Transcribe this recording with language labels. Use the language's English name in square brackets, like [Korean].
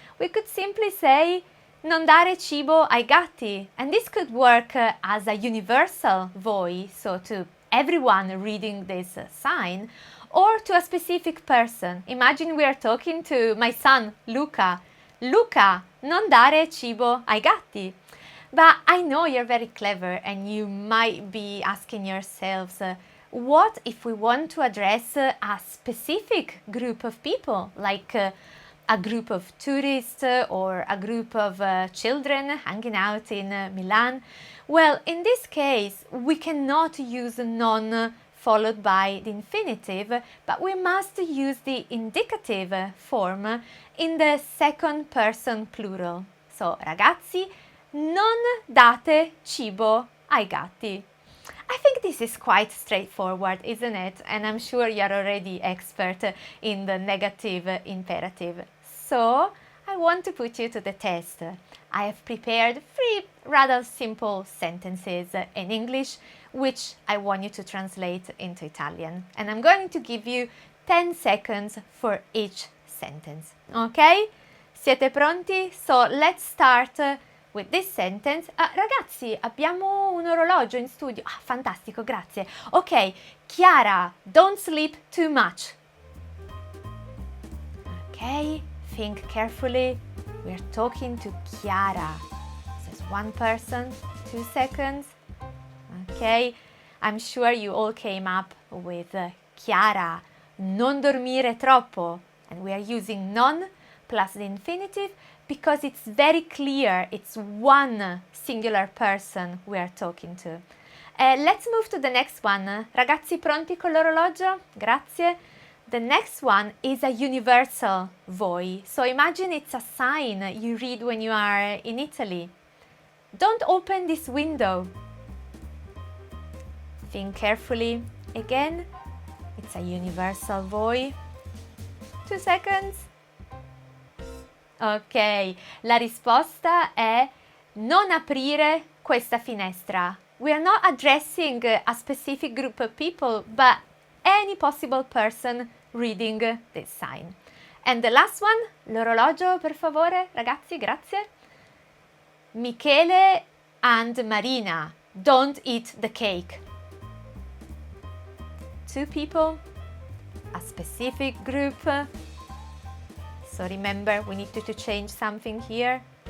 [English] We could simply say [Italian] non dare cibo ai gatti. [English] And this could work as a universal voice, so to everyone reading this sign, or to a specific person. Imagine we are talking to my son, Luca. [Italian] Luca, non dare cibo ai gatti. [English] But I know you're very clever and you might be asking yourselves, what if we want to address a specific group of people, like a group of tourists or a group of children hanging out in Milan? Well, in this case, we cannot use non followed by the infinitive, but we must use the indicative form in the second person plural. [Italian] So, ragazzi, non date cibo ai gatti. [English] I think this is quite straightforward, isn't it? And I'm sure you're already expert in the negative imperative. So, I want to put you to the test. I have prepared 3 rather simple sentences in English, which I want you to translate into Italian. And I'm going to give you 10 seconds for each sentence. Ok? [Italian] Siete pronti? [English] So, let's start with this sentence. [Italian] Ragazzi, abbiamo un orologio in studio. Ah, fantastico, grazie. [English] Ok, Chiara, don't sleep too much. Ok, think carefully. We're talking to Chiara. This is one person, 2 seconds. Ok, I'm sure you all came up with Chiara, [Italian] non dormire troppo. [English] And we are using non plus the infinitive because it's very clear it's one singular person we are talking to. Let's move to the next one. [Italian] Ragazzi, pronti con l'orologio? [English] Grazie. The next one is a universal voi. So imagine it's a sign you read when you are in Italy. Don't open this window. Think carefully. Again, it's a universal voi. 2 seconds. [Italian] Ok, la risposta è non aprire questa finestra. [English] We are not addressing a specific group of people, but any possible person reading this sign. And the last one, [Italian] l'orologio per favore, ragazzi, grazie. [English] Michele and Marina, don't eat the cake. 2 people, a specific group. So remember, we need to change something here.